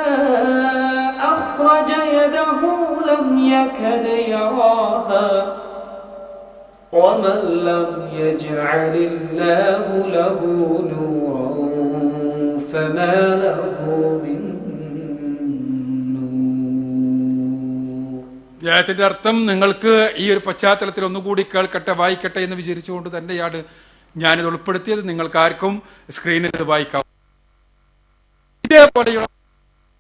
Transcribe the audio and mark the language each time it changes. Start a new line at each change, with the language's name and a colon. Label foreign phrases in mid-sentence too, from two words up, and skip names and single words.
Arabic: أخرج يده لم يكد يراها ومن لم يجعل الله له نورا فما له من
Malayalam: ത്തിന്റെ അർത്ഥം നിങ്ങൾക്ക് ഈ ഒരു പശ്ചാത്തലത്തിൽ ഒന്നുകൂടി കേൾക്കട്ടെ, വായിക്കട്ടെ എന്ന് വിചാരിച്ചുകൊണ്ട് തന്നെയാണ് ഞാനിത് ഉൾപ്പെടുത്തിയത്. നിങ്ങൾക്ക് ആർക്കും സ്ക്രീനിൽ ഇത് വായിക്കാം.